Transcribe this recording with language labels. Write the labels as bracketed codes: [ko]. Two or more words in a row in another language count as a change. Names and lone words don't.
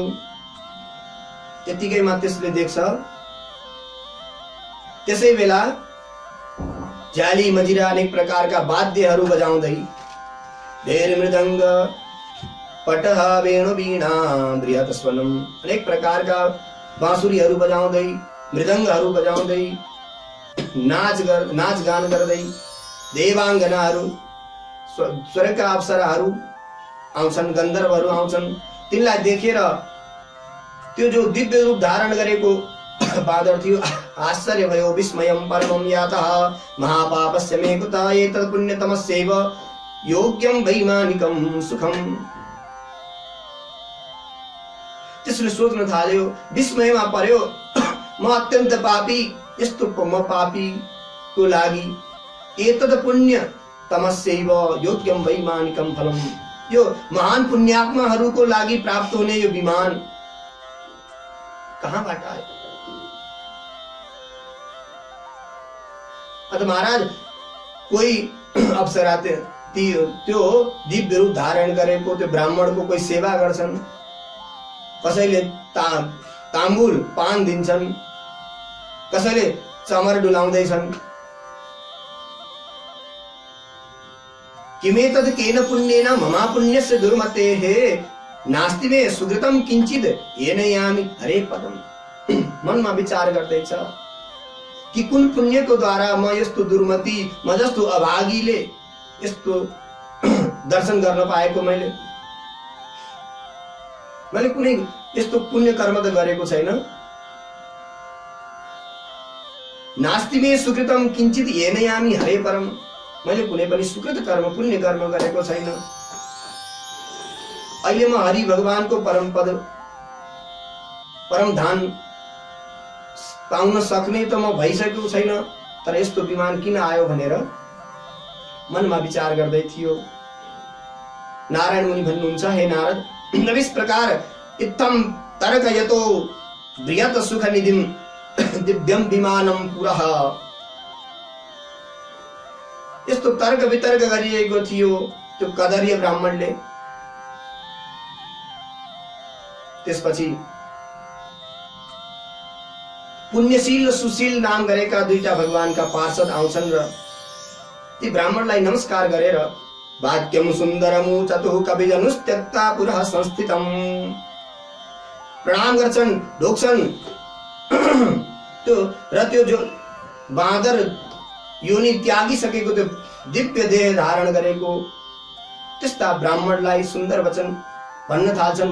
[ne] त्यतिकैमा त्यसले देख्छ, त्यसै बेला झ्याली मजिरा अनेक प्रकारका वाद्यहरू बजाउँदै, [sa] ढेर मृदङ्ग पटह वेणु वीणा बृहत स्वनम, [ne] अनेक प्रकारका बाँसुरीहरू बजाउँदै, मृदङ्गहरू बजाउँदै, नाचगान गर्दै देवाङ्गनाहरू, स्वर्गका अप्सराहरू आउँछन्, गन्धर्वहरू आउँछन्। तिनलाई देखेर त्यो जो दिव्य रूप धारण गरेको बाँदर थियो, आश्चर्य भयो। [sa] विस्मयं परमं यातः महापापस्य मे कुतः एतत् पुण्यतमस्यैव योग्यं वैमानिकं सुखम्। [ne] त्यसले सोच्न थाल्यो, विस्मयमा पर्यो, म अत्यन्त पापी, यस्तो म पापीको लागि [sa] एतत् पुण्य तमस्यैव योग्यं वैमानिकं फलम्, [ne] यो महान पुण्यात्माहरूको लागि प्राप्त हुने यो विमान कहाँबाट आयो? अत महाराज कोही अप्सरा त्यो दिव्य रूप धारण गरेको त्यो ब्राह्मणको कोही सेवा गर्छन्, कसैले ताम्बुल पान दिन्छन्, कसैले चमर डुलाउँदैछन्। [sa] किमेतद् केन पुण्येन ममा पुण्यस्य दुर्मतेः नास्ति मे सुकृतं किञ्चित् येन यामि हरे पदम। [ne] मनमा विचार गर्दैछ कि कुन पुण्यको द्वारा म यस्तो दुर्मति, म जस्तो अभागीले यस्तो दर्शन गर्न पाएको। मैले कुनै यस्तो पुण्य कर्म त गरेको छैन। [sa] नास्ति मे सुकृतं किञ्चित् येन यामि हरे परम, [ne] मैले कुनै पनि सुकृत कर्म, पुण्य कर्म गरेको छैन। अहिले म हरि भगवानको परम पद, परम धाम पाउन सक्ने त म भइसकेको छैन, तर यस्तो विमान किन आयो भनेर मनमा विचार गर्दै थियो। नारायण मुनि भन्नुहुन्छ, [sa] हे नारद, [hi] इस प्रकार [sa] इत्थं तर्कयतो बृहत सुख निधिं दिव्यं विमानं पुरः। [ne] यस्तो तर्क वितर्क गरिएको थियो त्यो कदर्य ब्राह्मणले। त्यसपछि पुण्यशील र सुशील नाम गरेका दुईटा भगवानका पार्षद आउँछन् र ती ब्राह्मणलाई नमस्कार गरेर [sa] वाक्यम सुन्दरमु चतुः कविजनुस्त्यक्ता पुरः संस्थितम, [ne] प्रणाम गर्छन्, ढोक्छन्। त्यो जो बाँदर योनि त्यागिसकेको त्यो दिव्य देह धारण गरेको त्यस्ता ब्राह्मणलाई सुन्दर वचन भन्न थाल्छन्।